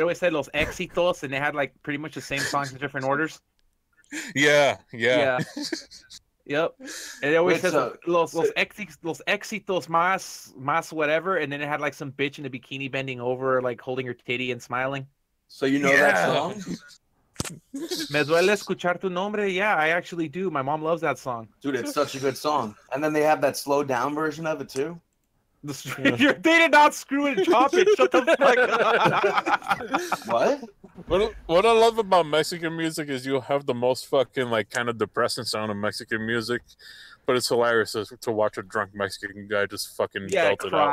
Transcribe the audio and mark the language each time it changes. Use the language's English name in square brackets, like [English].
[English] always said Los Éxitos, and they had like pretty much the same songs in different orders. Yeah. Yep. And it always Wait, says so- los éxitos más whatever, and then it had like some bitch in a bikini bending over, like holding her titty and smiling. So you know that song? [Spanish] Me duele escuchar tu nombre. [English] Yeah, I actually do. My mom loves that song. Dude, it's such a good song. And then they have that slowed down version of it too. They did not screw it and chop it. Shut the fuck up. What? What I love about Mexican music is you have the most fucking like kind of depressing sound of Mexican music, but it's hilarious to watch a drunk Mexican guy just fucking belt it out.